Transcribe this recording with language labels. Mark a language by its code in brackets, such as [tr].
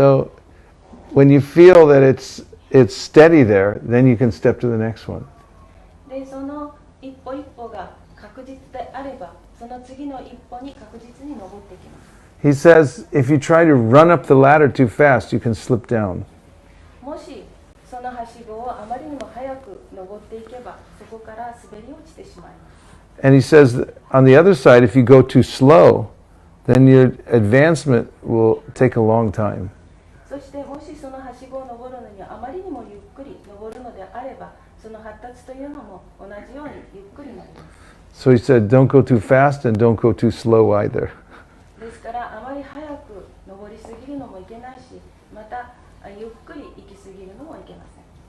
[en] So when you feel that it's steady there, then you can step to the next one. [ja] で、その一歩一歩が確実であれば、その次の一歩に確実に登っていきます。 [en] He says if you try to run up the ladder too fast, you can slip down. [ja] もしそのはしごをあまりにも早く登っていけば、そこから滑り落ちてしまいます。 [en] And he says that on the other side, if you go too slow, then your advancement will take a long time. [ja] そしてもしそのはしごを登るのにあまりにもゆっくり登るのであれば、その発達というのも同じようにゆっくりになります。 [en] So he said, don't go too fast and don't go too slow either. [ja] ですからあまり早く登りすぎるのもいけないし、またゆっくり行きすぎるのもいけません。